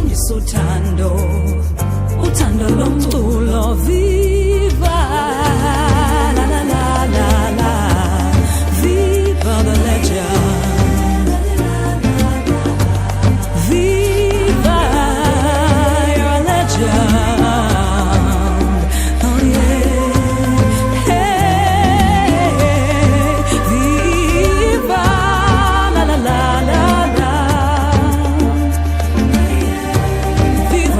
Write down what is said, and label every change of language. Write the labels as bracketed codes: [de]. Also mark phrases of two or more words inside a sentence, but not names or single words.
[zu] uthando, uthando lomculo. [en] Viva la la la la la, viva the legend, viva your legend. Oh yeah, hey, viva la la la la la.